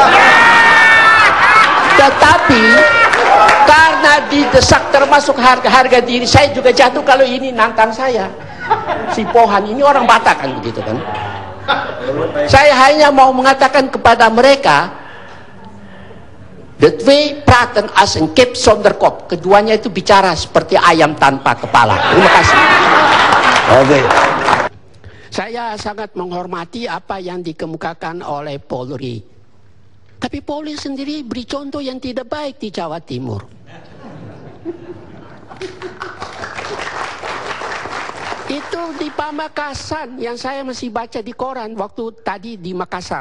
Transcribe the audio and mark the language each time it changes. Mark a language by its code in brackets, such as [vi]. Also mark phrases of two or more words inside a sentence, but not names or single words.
[id] Tetapi karena didesak termasuk harga diri saya juga jatuh kalau ini nantang saya. Si Pohan ini orang Batak kan begitu kan. Saya hanya mau mengatakan kepada mereka, [nl] the twee praten als een kip zonder kop. [id] Keduanya itu bicara seperti ayam tanpa kepala. Terima kasih. Oke. Saya sangat menghormati apa yang dikemukakan oleh Polri. Tapi Polri sendiri beri contoh yang tidak baik di Jawa Timur. Itu di Pamekasan yang saya masih baca di koran waktu tadi di Makassar.